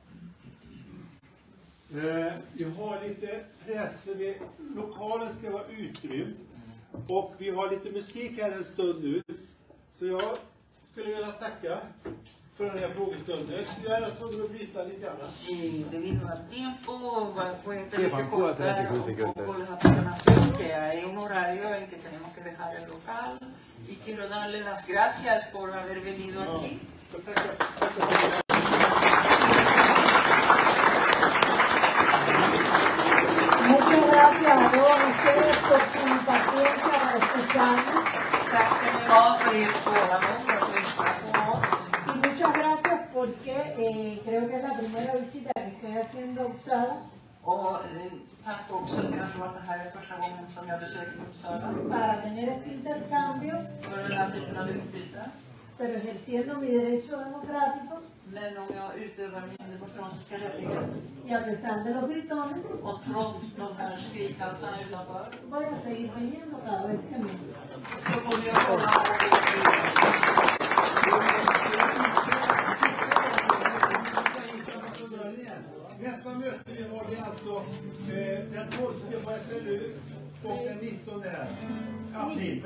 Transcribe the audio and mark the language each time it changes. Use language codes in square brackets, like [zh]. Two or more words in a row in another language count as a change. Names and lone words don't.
[sv] Vi har lite press, för lokalen ska vara utrymd och vi har lite musik här en stund nu. Så jag skulle vilja tacka för den här frågestunden. Jag är tvungen att bryta lite grann. [es] Debido al tiempo, voy a tener que cortar un poco la programación, que hay un horario en que tenemos que dejar el local. Y quiero darle las gracias por haber venido aquí. Muchas gracias a todos ustedes por su paciencia para escucharnos. [sv] Tack ska ni ha för ert tålamod och lyssna på oss. [es] Y muchas gracias porque creo que es la primera visita que estoy haciendo a Uppsala. [sv] Och tack också, jag tror att det här är första gången som jag besöker Uppsala. [es] Para tener este intercambio, [sv] För den här typen av utbyte. [es] pero ejerciendo mi derecho democrático [sv] Men om jag utövar min demokratiska rättighet [es] y a pesar de los gritones, [sv] och trots de här skrikhalsarna utanför [es] voy a seguir viniendo cada vez que me. [sv] så kommer jag komma Nästa möte vi har det alltså den 12 på SLU och den 19 här april.